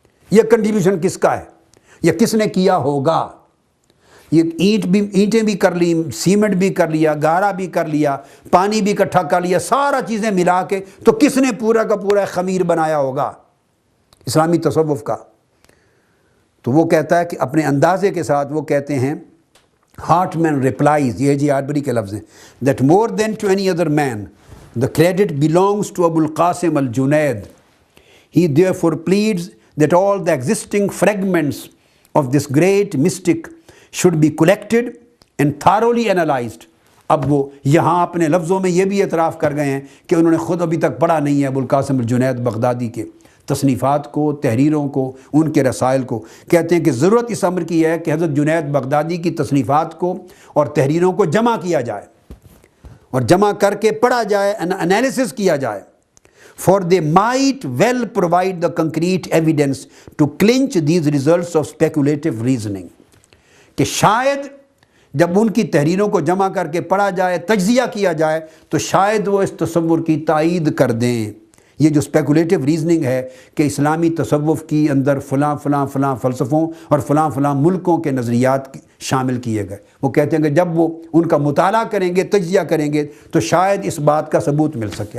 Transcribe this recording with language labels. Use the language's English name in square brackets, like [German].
[Urdu] یہ کنٹریبیوشن کس کا ہے, یہ کس نے کیا ہوگا. یہ اینٹیں بھی کر لی, سیمنٹ بھی کر لیا, گارا بھی کر لیا, پانی بھی اکٹھا کر لیا, سارا چیزیں ملا کے تو کس نے پورا کا پورا خمیر بنایا ہوگا اسلامی تصوف کا. تو وہ کہتا ہے کہ اپنے اندازے کے ساتھ وہ کہتے ہیں, [English] heart man replies, [Urdu] یہ جی آربری کے لفظ ہیں, [English] That more than to any other man the credit belongs to Abul Qasim al-Junaid. He therefore pleads that all the existing fragments of this great mystic should be collected and thoroughly analyzed. [Urdu] اب وہ یہاں اپنے لفظوں میں یہ بھی اعتراف کر گئے ہیں کہ انہوں نے خود ابھی تک پڑھا نہیں ہے ابو القاسم الجنید بغدادی کے تصنیفات کو, تحریروں کو, ان کے رسائل کو. کہتے ہیں کہ ضرورت اس امر کی ہے کہ حضرت جنید بغدادی کی تصنیفات کو اور تحریروں کو جمع کیا جائے اور جمع کر کے پڑھا جائے, انالیسس کیا جائے. [English] For they might well provide the concrete evidence to clinch these results of speculative reasoning. [Urdu] کہ شاید جب ان کی تحریروں کو جمع کر کے پڑھا جائے, تجزیہ کیا جائے, تو شاید وہ اس تصور کی تائید کر دیں. یہ جو اسپیکولیٹو ریزننگ ہے کہ اسلامی تصوف کی اندر فلاں فلاں فلاں فلسفوں اور فلاں فلاں ملکوں کے نظریات شامل کیے گئے, وہ کہتے ہیں کہ جب وہ ان کا مطالعہ کریں گے, تجزیہ کریں گے, تو شاید اس بات کا ثبوت مل سکے.